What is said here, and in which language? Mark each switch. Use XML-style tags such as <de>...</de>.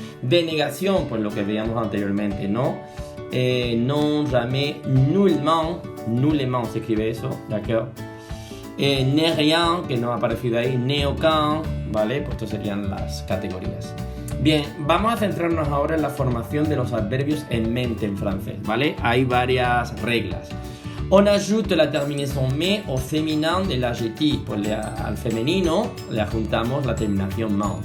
<es>De negación, pues lo que veíamos anteriormente, no.</es> <fr>Non, jamais, nullement</fr> <es>se escribe eso,</es> <fr>d'accord. Ne rien,</fr> <es>que no ha aparecido ahí,</es> <fr>ne aucun,</fr> <es>¿vale? Pues estas serían las categorías. Bien, vamos a centrarnos ahora en la formación de los adverbios en mente en francés, ¿vale? Hay varias reglas.</es> <fr>On ajoute la terminaison mais au féminin de l'adjectif.</fr> <es>Pues al femenino le adjuntamos la terminación man.</es>